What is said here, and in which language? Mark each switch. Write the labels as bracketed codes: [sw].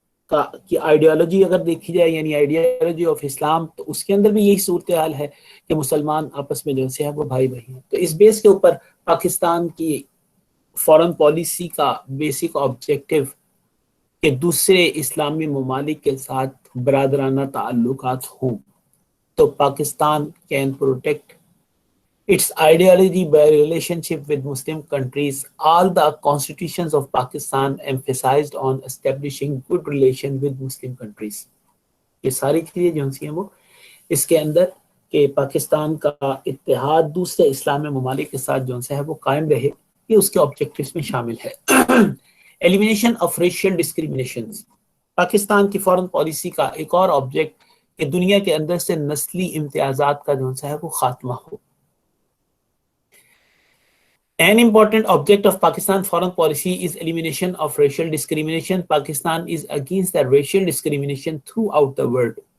[ur] کی آئیڈیالوجی اگر دیکھی جائے، یعنی آئیڈیالوجی آف اسلام، تو اس کے اندر بھی یہی صورتحال ہے کہ مسلمان آپس میں جو ہے وہ بھائی بھائی ہیں۔ تو اس بیس کے اوپر پاکستان کی فورن پالیسی کا بیسک آبجیکٹو کہ دوسرے اسلامی ممالک کے ساتھ برادرانہ تعلقات ہوں۔ تو Pakistan [en] Can protect its ideology by relationship with Muslim countries. All the constitutions of Pakistan emphasized on establishing good relation with Muslim countries. [ur] یہ ساری چیزیں جو ہیں وہ اس کے اندر کہ پاکستان کا اتحاد دوسرے اسلامی ممالک کے ساتھ جو ہے وہ قائم رہے، یہ اس کے آبجیکٹیوز میں شامل ہے۔ [en] elimination of racial discrimination, [ur] Pakistan کی فورن پالیسی کا ایک اور آبجیکٹ کہ دنیا کے اندر سے نسلی امتیازات کا جو ہے وہ خاتمہ ہو۔ [en] An important object of Pakistan foreign policy is elimination of racial discrimination. Pakistan is against the racial discrimination throughout the world.